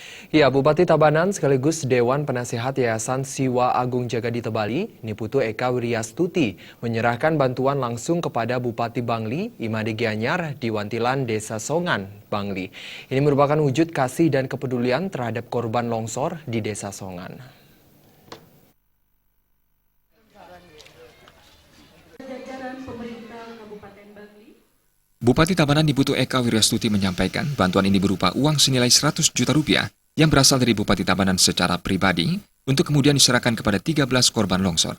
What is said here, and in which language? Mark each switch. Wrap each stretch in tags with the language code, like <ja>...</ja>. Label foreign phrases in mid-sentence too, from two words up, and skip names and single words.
<id>Ya, Bupati Tabanan sekaligus Dewan Penasehat Yayasan Siwa Agung Jagadi Tebali, Niputu Eka Wiryastuti, menyerahkan bantuan langsung kepada Bupati Bangli, Imade Gianyar, di Wantilan Desa Songan, Bangli. Ini merupakan wujud kasih dan kepedulian terhadap korban longsor di Desa Songan. Bupati Tabanan Niputu Eka Wiryastuti menyampaikan bantuan ini berupa uang senilai 100 juta rupiah yang berasal dari Bupati Tabanan secara pribadi untuk kemudian diserahkan kepada 13 korban longsor.</id>